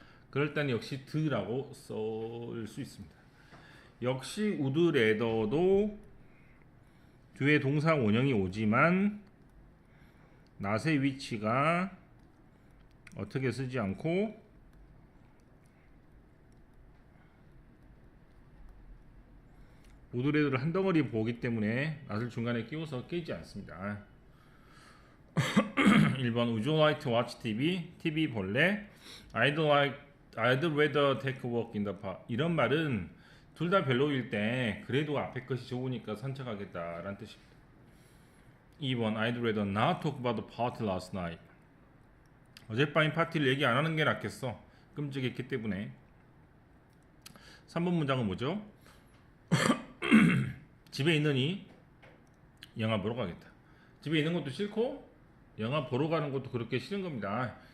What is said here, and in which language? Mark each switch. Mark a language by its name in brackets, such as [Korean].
[Korean] 그럴 땐 역시 드라고 쓸 수 있습니다. 역시 우드 레더도 뒤에 동사 원형이 오지만 낫의 위치가 어떻게 쓰지 않고 우드 레더를 한 덩어리 보기 때문에 낫을 중간에 끼워서 깨지 않습니다. [English] 1번 Would you like to watch TV? [Korean] TV 볼래? [English] I'd rather take a walk in the park. [Korean] 이런 말은 둘 다 별로일 때 그래도 앞에 것이 좋으니까 선택하겠다라는 뜻입니다. [English] 2번 I'd rather not talk about the party last night. [Korean] 어젯밤 파티를 얘기 안 하는 게 낫겠어. 끔찍했기 때문에. 3번 문장은 뭐죠? 집에 있느니 영화 보러 가겠다. 집에 있는 것도 싫고 영화 보러 가는 것도 그렇게 싫은 겁니다.